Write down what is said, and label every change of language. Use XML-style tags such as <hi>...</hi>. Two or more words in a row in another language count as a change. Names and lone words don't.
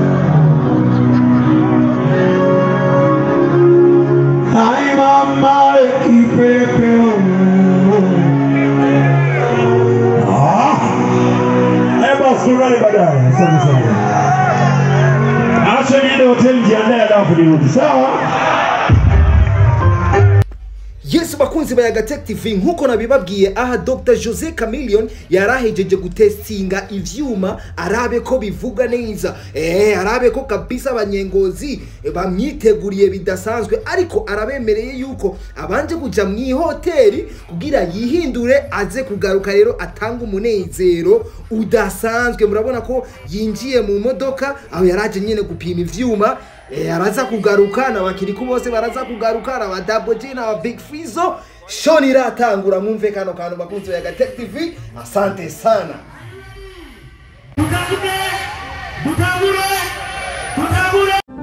<sw>Hai mama kipepeo. Eba surali baadaye. Asante sana. Acha niende hoteli jiandae alafu nirudi. Sawa?</sw> <en>Yes,</en> <rn>bakunzi ba Yaga Tech TV, nkuko nabibabwiye aha Dr. Jose Chameleone yarahejeje gutestinga ivyuma, arabe ko bivuga neza. Arabe ko kabisa abanyengozi bamyiteguriye bidasanzwe, ariko arabemereye yuko abanje kuja mu hoteli kugira yihindure aze kugaruka rero atanga umunezero udasanzwe. Murabona ko yinjiye mu modoka aho yaraje nyene gupima ivyuma. Araza kugaruka na bakiriku bose baraza kugaruka na Double G na Big Fizzo. Shoni iratangura, mwumve kano kantu bakunzi ba Yaga Tech TV.</rn> <sw>Asante sana. Mutagure</sw>